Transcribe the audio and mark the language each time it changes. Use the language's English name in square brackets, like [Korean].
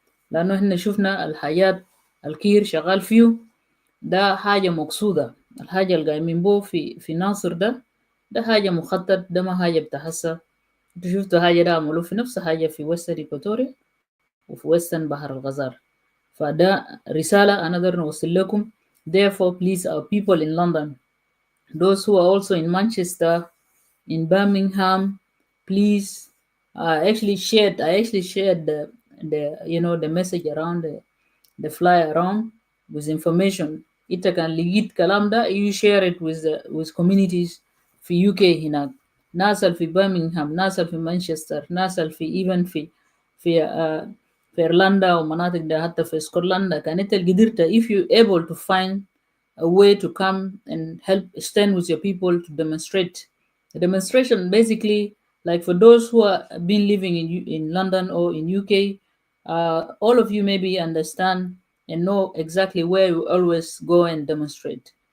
[Arabic] لأنه إحنا شفنا الحياة الكير شغال فيه، ده حاجة مقصودة. الحاجة اللي قايمين بو في ناصر ده حاجة مخطط، ده ما حاجة بتحسها. انتوا شفتوا حاجة ده عملوه في نفس حاجة في وستر إيكواتوريا وفي وستن بحر الغزال. فده رسالة أنا أقدر نوصل لكم. [English] Therefore, please, our people in London, those who are also in Manchester, in Birmingham, please. I actually shared the message around the flyer around with information. [Arabic] Ita kan ligit kalam da, [English] you share it with communities [Arabic] في UK هناك. ناس في Birmingham، ناس في Manchester، ناس في even في إيرلندا ومناطق ده، حتى في اسكتلندا. كانت قدرت [English] if you able to find a way to come and help stand with your people to demonstrate. The demonstration basically, like for those who are been living in London or in UK, all of you maybe understand and know exactly where you always go and demonstrate.